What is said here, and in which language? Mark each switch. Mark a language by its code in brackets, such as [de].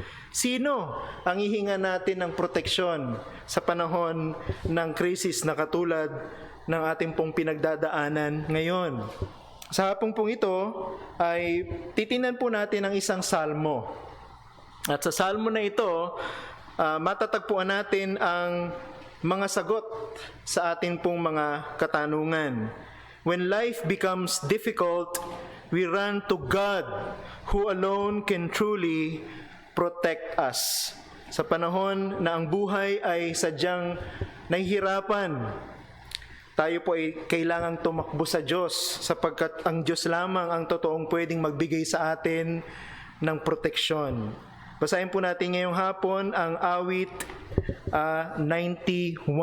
[tl] Sino ang hihinga natin ng proteksyon sa panahon ng krisis na katulad ng ating pong pinagdadaanan ngayon? Sa hapong pong ito ay titingnan po natin ang isang salmo. At sa salmo na ito, matatagpuan natin ang mga sagot sa ating pong mga katanungan. [en] When life becomes difficult, we run to God who alone can truly protect us. [tl] Sa panahon na ang buhay ay sadyang nahihirapan, tayo po ay kailangang tumakbo sa Diyos sapagkat ang Diyos lamang ang totoong pwedeng magbigay sa atin ng proteksyon. Basahin po natin ngayong hapon ang awit 91.